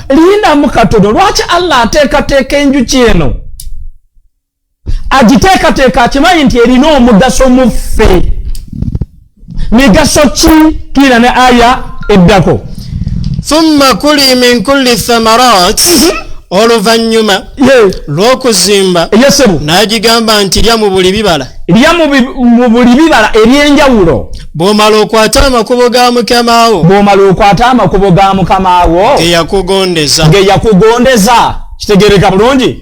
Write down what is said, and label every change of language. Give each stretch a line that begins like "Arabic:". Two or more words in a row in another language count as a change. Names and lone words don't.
Ganda: Linda mu katono lwaki Allah ateekateeka enjuki eno agiteekateeka akimanyi nti erina omugaso mu ffe. Migaso ki? Tuina ne aya eddako
Arabic: ثُمَّ كُلِي مِن كُلِّ الثَّمَرَاتِ
Ganda: oluvanyuma lw'okuzimba n'agigamba nti lya mu buli bibala ebyenjawulo bw'omala okwata amakubo ga mukama wo geyakugondeza kitegereka bulungi.